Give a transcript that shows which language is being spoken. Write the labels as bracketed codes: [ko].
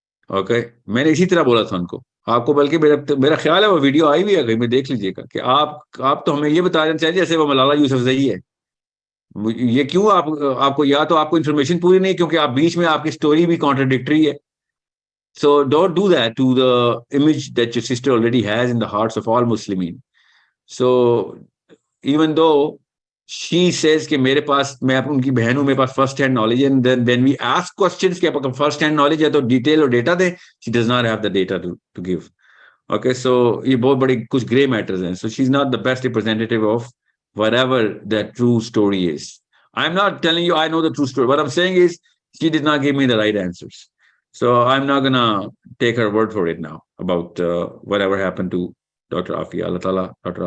[ur] Okay, میں نے اسی طرح بولا تھا ان کو, آپ کو بلکہ میرا خیال ہے وہ ویڈیو آئی ہوئی ہے, کہیں میں دیکھ لیجیے گا, کہ آپ تو ہمیں یہ بتا دینا چاہیے جیسے وہ ملالہ یوسفزئی ہے. یہ کیوں آپ کو, یا تو آپ کو انفارمیشن پوری نہیں, کیونکہ آپ بیچ میں آپ کی سٹوری بھی کانٹراڈکٹری ہے. [en] So don't do that to the image that your sister already has in the hearts of all Muslimin. So even though she says [ur] کہ میرے پاس, میں ان کی بہن ہوں, میرے پاس فرسٹ ہینڈ نالج ہے, [en] and then we ask questions [ur] کہ آپ فرسٹ ہینڈ نالج ہے تو ڈیٹیل اور ڈیٹا دیں, [en] she does not have the data to give. Okay, so [ur] یہ بہت بڑی کچھ گرے میٹرز ہیں. [en] So she's not the best representative of whatever that true story is. I'm not telling you I know the true story. What I'm saying is she did not give me the right answers. So I'm not gonna take her word for it now about whatever happened to Dr. Afia. Allah Ta'ala Dr.